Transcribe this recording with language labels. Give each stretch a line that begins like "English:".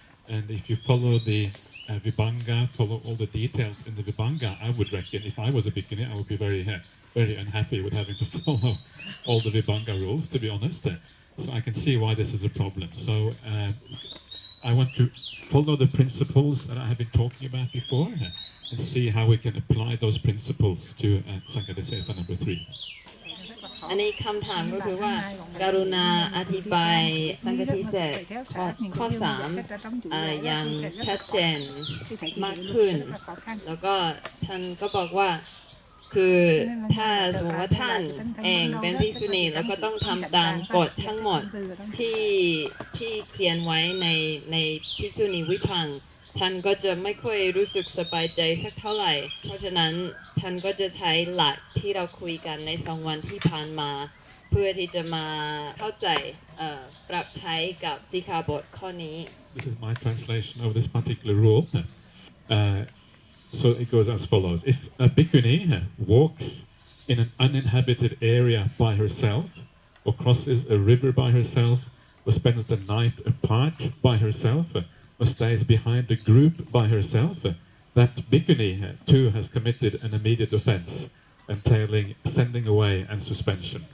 English: And if you follow the Vibhanga, follow all the details in the Vibhanga, I would reckon if I was a Bhikkhuni, I would be very unhappy with having to follow all the Vibhanga rules, to be honest. So I can see why this is a problem. So I want to follow the principles that I have been talking about before and see how we can apply those principles to Sanghādisesa number 3.
Thai: อันนี้คำถามก็คือว่าการุณาอธิบายสังฆทิเศษข้อ3อย่างชัดเจนมากขึ้นแล้วก็ท่านก็บอกว่า คือถ้าสมมติว่าท่านเองเป็นภิกษุณีแล้วก็ต้องทำตามกฎทั้งหมดที่เขียนไว้ในภิกษุณีวิพังค์ท่านก็จะไม่ค่อยรู้สึกสบายใจสักเท่าไหร่เพราะฉะนั้นท่านก็จะใช้หลักที่เราคุยกันใน2 วันที่ผ่านมาเพื่อที่จะมาเข้าใจปรับใช้กับสิกขาบทข้อนี้
English: This is my translation of this particular rule. So it goes as follows. If a bhikkhuni walks in an uninhabited area by herself, or crosses a river by herself, or spends the night apart by herself, or stays behind a group by herself, that bhikkhuni too has committed an immediate offense, entailing sending away and suspension.